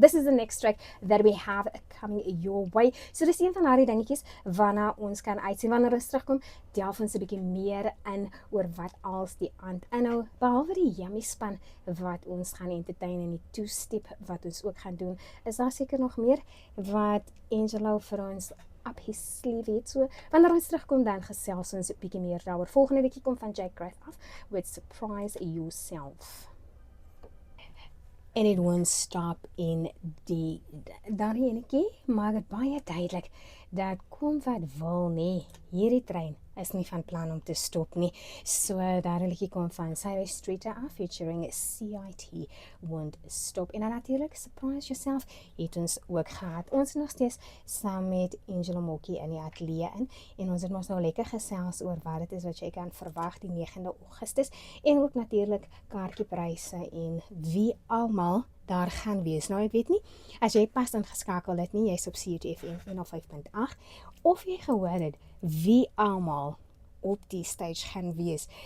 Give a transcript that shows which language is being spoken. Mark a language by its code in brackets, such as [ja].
[en] This is the next track that we have coming your way. [af] So dis een van daardie dingetjies waarna ons kan uitsien wanneer ons terugkom. Delf ons 'n bietjie meer in oor wat als die aand inhou, behalwe die yummy span wat ons gaan entertain en die two-step wat ons ook gaan doen. Is daar seker nog meer wat Angelo vir ons [en] up his sleeve [af] het. So wanneer ons terugkom dan gesels ons 'n bietjie meer daaroor. Volgende weekie kom van Jack Graff af with Surprise Yourself. En it won't stop in die daardie enetjie maak dit baie duidelik dat kom wat wil nie, hierdie trein is nie van plan om te stop nie. So daardie liedjie kom van Cyrus Streeter af featuring CIT Won't Stop. En dan natuurlik Surprise Yourself het ons ook gehad. Ons is nog steeds saam met Angela Moki in die ateljee in en ons het ons nou lekker gesels oor wat dit is wat jy kan verwag die 9de Augustus en ook natuurlik kaartjiepryse en wie almal daar gaan wees. Nou ek weet nie, as jy pas ingeskakel het nie, jy's op CHFM 105.8 of jy gehoor het wie almal op die stage gaan wees.